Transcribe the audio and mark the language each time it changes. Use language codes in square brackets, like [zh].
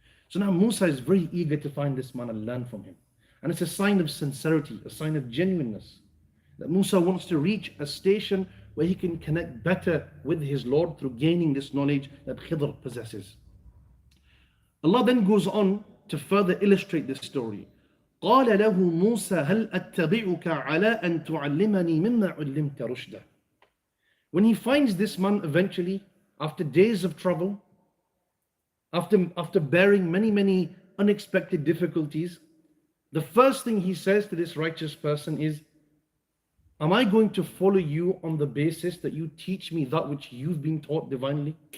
[en] So now Musa is very eager to find this man and learn from him. And it's a sign of sincerity, a sign of genuineness, that Musa wants to reach a station where he can connect better with his Lord through gaining this knowledge that Khidr possesses. Allah then goes on to further illustrate this story. [ar] قال له موسى هل أتبعك على أن تعلمني مما علمت رشدا. [en] When he finds this man eventually, after days of travel, after bearing many unexpected difficulties, the first thing he says to this righteous person is, am I going to follow you on the basis that you teach me that which you've been taught divinely?